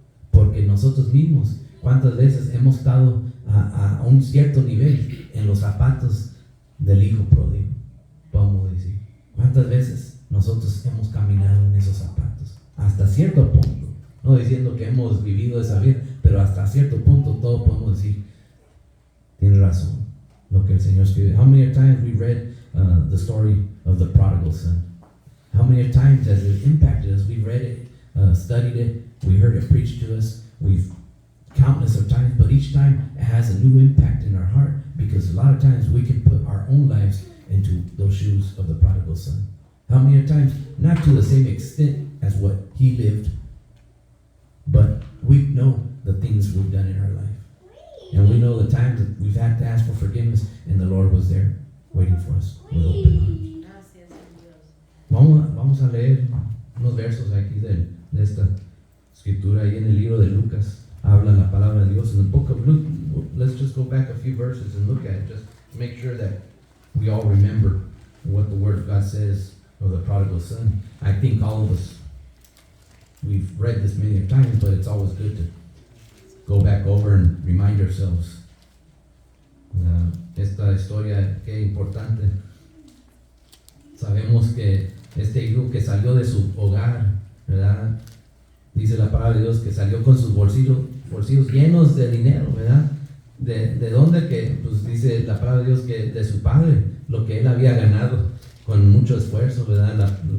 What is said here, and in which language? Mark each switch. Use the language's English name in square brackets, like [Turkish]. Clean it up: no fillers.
[Spanish] Porque nosotros mismos, ¿cuántas veces hemos estado a un cierto nivel en los zapatos del hijo pródigo? Podemos decir, ¿cuántas veces nosotros hemos caminado en esos zapatos? Hasta cierto punto, no diciendo que hemos vivido esa vida, pero hasta cierto punto todos podemos decir, tiene razón, lo que el Señor escribe. [English] How many times we read the story of the prodigal son? How many times has it impacted us? We read it, studied it, we heard it preached to us. We've countless of times, but each time it has a new impact in our heart, because a lot of times we can put our own lives into those shoes of the prodigal son. How many times, not to the same extent as what he lived, but we know the things we've done in our life. And we know the times that we've had to ask for forgiveness, and the Lord was there waiting for us with open arms. [Spanish] Vamos a leer unos versos aquí de esta escritura ahí en el libro de Lucas. Habla la palabra de Dios [English] in the book of Luke. Let's just go back a few verses and look at it, just to make sure that we all remember what the Word of God says of the prodigal son. I think all of us, we've read this many times, but it's always good to go back over and remind ourselves. [Spanish] Esta historia, qué importante. Sabemos que este hijo que salió de su hogar, ¿verdad? Dice la palabra de Dios que salió con sus bolsillos llenos de dinero, ¿verdad? ¿De dónde? Que, pues dice la palabra de Dios que de su padre, lo que él había ganado con mucho esfuerzo, ¿verdad?